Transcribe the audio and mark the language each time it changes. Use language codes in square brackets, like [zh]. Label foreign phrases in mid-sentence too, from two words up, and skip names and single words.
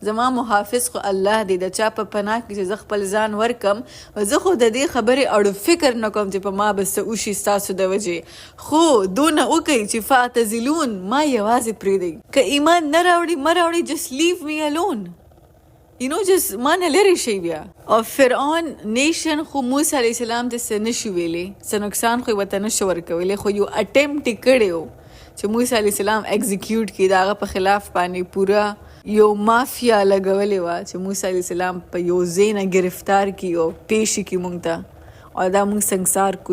[ps] زما محافظ خو الله دی، د چا په پناه کې چې زه خپل ځان ورکم، زه خو د دې خبرې اړو فکر نه کوم چې په ما به څه وشي ستاسو د وجې، خو دونه وکئ چې فاعتزلون ما یوازې پرېږدئ، که ایمان نه راوړي مه راوړي، [en] just leave me alone، [ps] just ما نه لرې شئ بیا. او فرعون نیشن خو موسی علیه السلام ته څه نشي ویلی، څه نقصان خو یې ورته نشو ورکولی، خو یو اټمپټ یې کړی و چې موسی علیه السلام ایگزیکیوټ کړي، د هغه په خلاف باندې پوره یو مافیا لګولې وه چې موسی علیه السلام په یو ځای نه ګرفتار کړي او پیش یې کړي موږ ته او دا موږ سنګسار کو.